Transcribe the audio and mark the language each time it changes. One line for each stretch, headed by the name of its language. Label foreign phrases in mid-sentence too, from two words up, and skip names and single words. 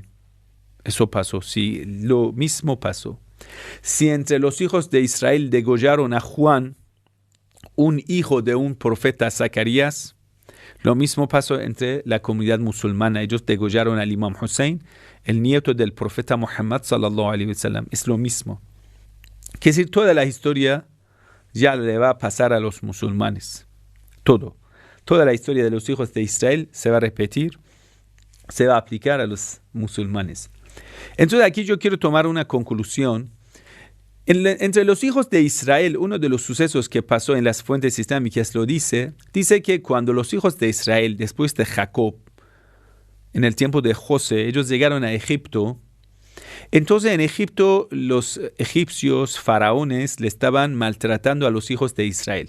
Spanish: Eso pasó, sí, lo mismo pasó. Si entre los hijos de Israel degollaron a Juan, un hijo de un profeta Zacarías, lo mismo pasó entre la comunidad musulmana. Ellos degollaron al Imam Hussein, el nieto del profeta Muhammad
Arabic: صلى الله عليه وسلم.
Spanish: Es lo mismo. Es decir, toda la historia ya le va a pasar a los musulmanes. Toda la historia de los hijos de Israel se va a repetir, se va a aplicar a los musulmanes. Entonces aquí yo quiero tomar una conclusión. Entre los hijos de Israel, uno de los sucesos que pasó en las fuentes islámicas lo dice que cuando los hijos de Israel, después de Jacob, en el tiempo de José, ellos llegaron a Egipto, entonces en Egipto los egipcios faraones le estaban maltratando a los hijos de Israel.